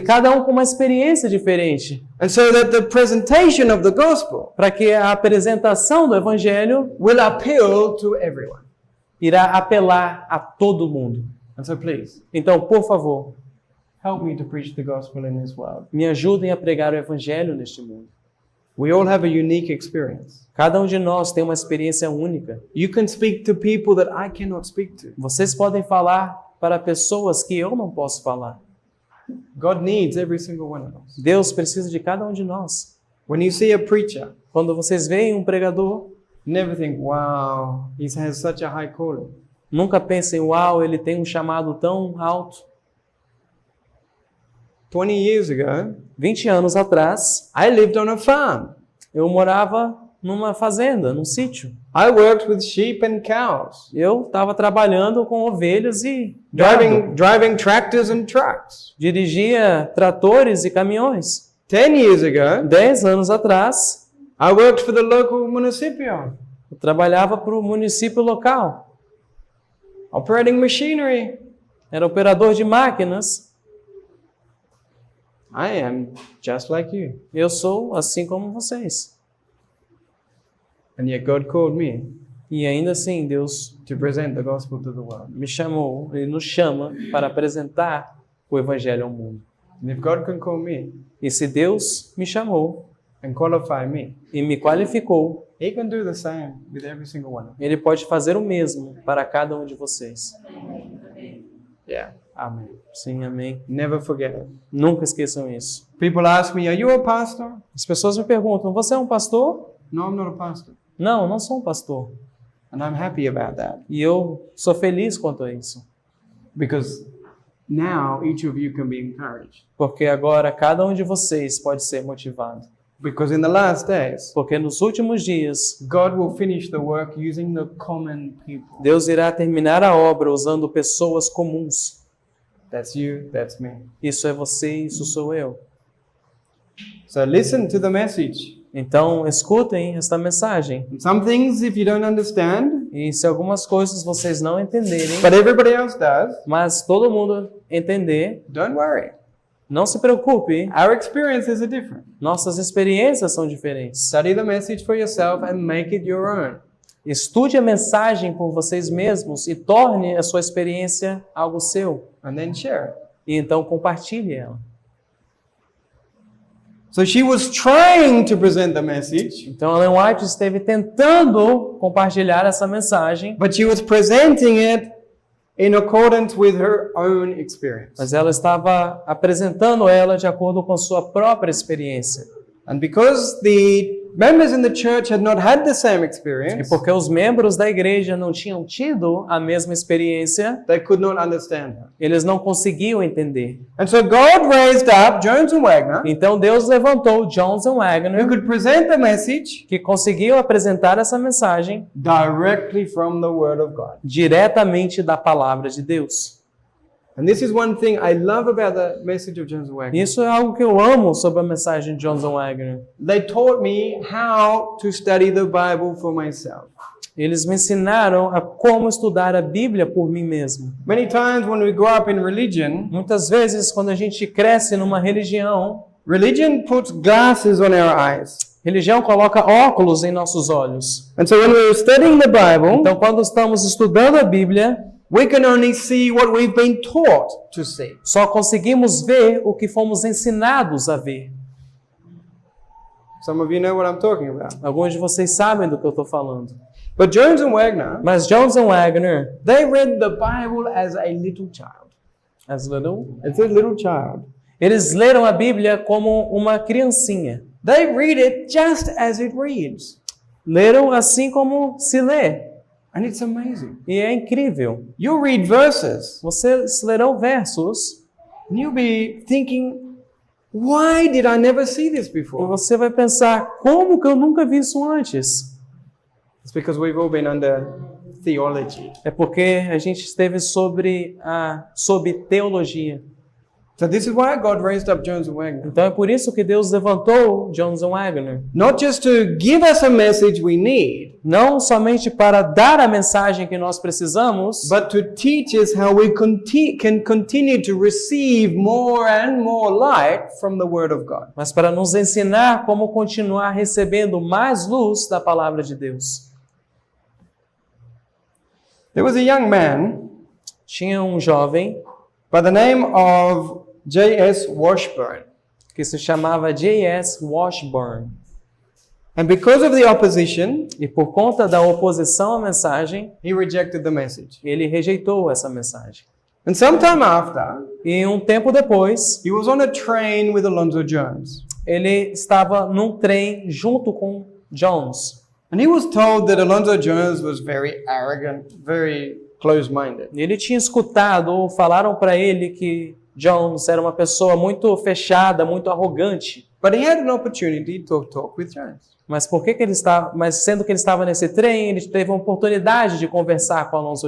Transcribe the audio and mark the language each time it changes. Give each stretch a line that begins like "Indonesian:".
Portuguese: cada um com uma experiência diferente.
English: And so that the presentation of the gospel
Portuguese: Para que a apresentação do Evangelho
English: will appeal to everyone.
Portuguese: irá apelar a todo mundo.
English: And so please,
Portuguese: Então, por favor,
English: help me to preach the gospel in this world.
Portuguese: me ajudem a pregar o Evangelho neste mundo.
English: We all have a unique experience.
Portuguese: Cada um de nós tem uma experiência única.
English: You can speak to people that I cannot speak to.
Portuguese: Vocês podem falar para pessoas que eu não posso falar.
English: God needs every single one of us.
Portuguese: Deus precisa de cada um de nós.
English: When you see a preacher,
Portuguese: Quando vocês veem um pregador,
English: never think, wow, he has such a high calling.
Portuguese: nunca pensem, uau, ele tem um chamado tão alto.
English: 20 years ago,
Portuguese: 20 anos atrás,
English: I lived on a farm.
Portuguese: eu morava numa fazenda, num sítio.
English: I worked with sheep and cows,
Portuguese: Eu estava trabalhando com ovelhas e gado.
English: driving tractors and trucks.
Portuguese: Dirigia tratores e caminhões.
English: 10 years ago,
Portuguese: 10 anos atrás,
English: I worked for the local municipio,
Portuguese: eu trabalhava para o município local.
English: operating machinery.
Portuguese: Era operador de máquinas.
English: I am just like you.
Portuguese: Eu sou assim como vocês.
English: And yet God called me
Portuguese: E ainda assim, Deus
English: to present the gospel to the world.
Portuguese: me chamou, Ele nos chama para apresentar o Evangelho ao mundo.
English: And if God can call me
Portuguese: E se Deus me chamou
English: and qualify me,
Portuguese: e me qualificou,
English: He can do the same with every single one of
Portuguese: Ele pode fazer o mesmo para cada um de vocês.
English: them. Yeah. Amen.
Portuguese: Sim, amém.
English: Never forget it.
Portuguese: Nunca esqueçam isso.
English: People ask me, are you a pastor?
Portuguese: As pessoas me perguntam, você é um pastor?
English: No, I'm not a pastor.
Portuguese: Não, não sou um pastor.
English: And I'm happy about that.
Portuguese: E eu sou feliz quanto a isso.
English: Because now each of you can be encouraged.
Portuguese: Porque agora cada um de vocês pode ser motivado.
English: Because in the last days,
Portuguese: Porque nos últimos dias,
English: God will finish the work using the common people.
Portuguese: Deus irá terminar a obra usando pessoas comuns.
English: That's you, that's me.
Portuguese: Isso é você, isso sou eu.
English: So listen to the message.
Portuguese: Então, escutem esta mensagem.
English: And some things, if you don't understand,
Portuguese: E se algumas coisas vocês não entenderem,
English: but everybody else does,
Portuguese: mas todo mundo entender,
English: don't worry.
Portuguese: não se preocupe.
English: Our experiences are different.
Portuguese: Nossas experiências são diferentes.
English: Study the message for yourself and make it your own.
Portuguese: Estude a mensagem por vocês mesmos e torne a sua experiência algo seu.
English: And then share it.
Portuguese: E então compartilhe ela.
English: So she was trying to present the message,
Portuguese: Então Ellen White esteve tentando compartilhar essa mensagem,
English: but she was presenting it in accordance with her own experience.
Portuguese: mas ela estava apresentando ela de acordo com a sua própria experiência.
English: And because the members in the church had not had the same
Portuguese: E
English: experience,
Portuguese: porque os membros da igreja não tinham tido a mesma experiência,
English: they could not understand her.
Portuguese: eles não conseguiam entender.
English: And so God raised up Jones and Wagner,
Portuguese: Então Deus levantou Jones e
English: who
Portuguese: Wagner,
English: could present the message
Portuguese: que conseguiam apresentar essa mensagem
English: directly from the Word of God.
Portuguese: diretamente da palavra de Deus.
English: And this is one thing I love about the message of Jones and Wagner.
Portuguese: Isso é algo que eu amo sobre a mensagem de Jones e Wagner.
English: They taught me how to study the Bible for myself.
Portuguese: Eles me ensinaram a como estudar a Bíblia por mim mesmo.
English: Many times when we grow up in religion,
Portuguese: Muitas vezes, quando a gente cresce numa religião,
English: religion puts glasses on our eyes.
Portuguese: Religião coloca óculos em nossos olhos.
English: And so when we're studying the Bible,
Portuguese: Então, quando estamos estudando a Bíblia,
English: we can only see what we've been taught to see.
Portuguese: só conseguimos ver o que fomos ensinados a ver.
English: Some of you know what I'm talking about.
Portuguese: Alguns de vocês sabem do que eu estou falando.
English: But Jones and Wagner,
Portuguese: Mas Jones e Wagner,
English: they read the Bible as a little child. as little, As a little child.
Portuguese: eles leram a Bíblia como uma criancinha.
English: They read it just as it reads.
Portuguese: Leram assim como se lê.
English: And it's amazing.
Portuguese: E é incrível.
English: You'll read verses
Portuguese: Vocês lerão versos
English: and you'll be thinking, why did I never see this
Portuguese: e
English: before?
Portuguese: você vai pensar, como que eu nunca vi isso antes?
English: It's because we've all been under theology.
Portuguese: É porque a gente esteve sob teologia.
English: So this is why God raised up Jones and Wagner.
Portuguese: Então é por isso que Deus levantou Jones e Wagner.
English: Not just to give us a message we need,
Portuguese: Não somente para dar a mensagem que nós precisamos,
English: but to teach us how we can continue to receive more and more light from the Word of God.
Portuguese: mas para nos ensinar como continuar recebendo mais luz da palavra de Deus.
English: There was a young man
Portuguese: Tinha um jovem
English: by the name of J.S. Washburn.
Portuguese: que se chamava J.S. Washburn.
English: And because of the opposition,
Portuguese: E por conta da oposição à mensagem,
English: he rejected the message.
Portuguese: ele rejeitou essa mensagem.
English: And sometime after,
Portuguese: E um tempo depois,
English: he was on a train with Alonzo Jones.
Portuguese: ele estava num trem junto com Jones.
English: And he was told that Alonzo Jones was very arrogant, very close-minded.
Portuguese: E ele tinha escutado ou falaram para ele que Jones era uma pessoa muito fechada, muito arrogante.
English: But he had an opportunity to talk with Jones.
Portuguese: Mas por que ele estava? Mas sendo que ele estava nesse trem, ele teve a oportunidade de conversar com Alonzo